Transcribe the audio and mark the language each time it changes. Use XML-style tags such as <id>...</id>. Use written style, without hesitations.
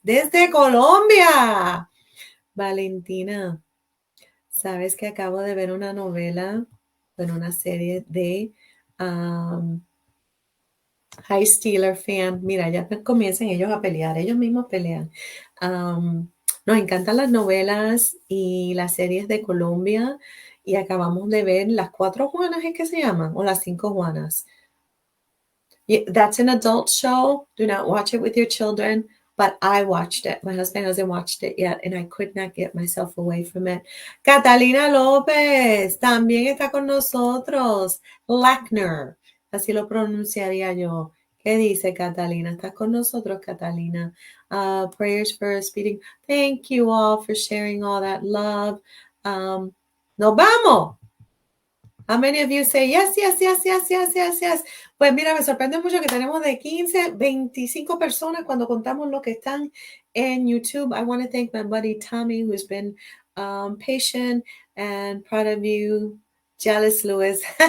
<es>Desde Colombia. Valentina, sabes que acabo de ver una novela, bueno, una serie de High Steeler fan. Mira, ya comienzan ellos a pelear, ellos mismos pelean. Nos encantan las novelas y las series de Colombia y acabamos de ver Las Cuatro Juanas, ¿es que se llaman? O Las Cinco Juanas.</es> <en>Yeah, that's an adult show. Do not watch it with your children. But I watched it. My husband hasn't watched it yet, and I could not get myself away from it.</en> <es>Catalina López también está con nosotros. Lackner, así lo pronunciaría yo. ¿Qué dice Catalina? ¿Estás con nosotros, Catalina?</es> <en>Prayers for speeding. Thank you all for sharing all that love.</en> <es>Nos vamos.</es> <en>How many of you say yes, yes, yes, yes, yes, yes, yes?</en> <es>Pues mira, me sorprende mucho que tenemos de 15, 25 personas cuando contamos lo que están en YouTube.</es> <en>I want to thank my buddy Tommy, who's been patient and proud of you. Jealous, Louis.</en>